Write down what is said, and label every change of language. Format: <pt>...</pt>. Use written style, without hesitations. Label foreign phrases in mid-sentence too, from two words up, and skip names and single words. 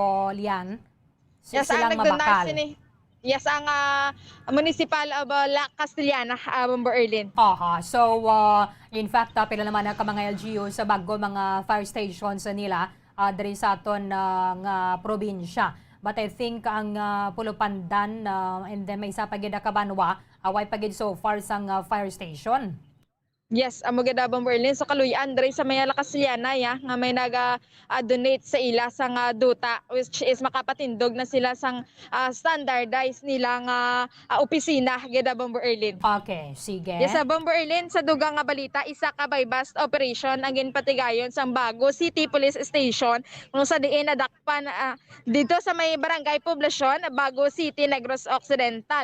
<hil>Yes, ang nagdonar sini. Yes, ang</hil> <en>municipal of</en> <hil>La Castellana, Bombo Erlyn. Aha. So, in fact, pila naman ang mga LGU sa bago mga</hil> <en>fire stations</en> <hil>nila diri sa aton nga probinsya. But I think ang Pulupandan and then may isa pa gid Kabanwa, away pa gid</hil> <en>so far</en> <hil>sang</hil> <en>fire station.</en> <hil>Yes, amo gid Bombo Erlyn. So kaluyan diri sa Maya La Castellana ya nga may naga-donate sa ila sang duta,</hil> <en>which is</en> <hil>makapatindog na sila sang standardized nila nga opisina gid Bombo Erlyn. Okay, sige. Yes, sa Bombo Erlyn, sa dugang nga balita, isa ka bypass operation ang ginpatigayon sa Bago City Police Station kung sa diin nadakpan dito sa may barangay poblasyon Bago City, Negros Occidental.</hil>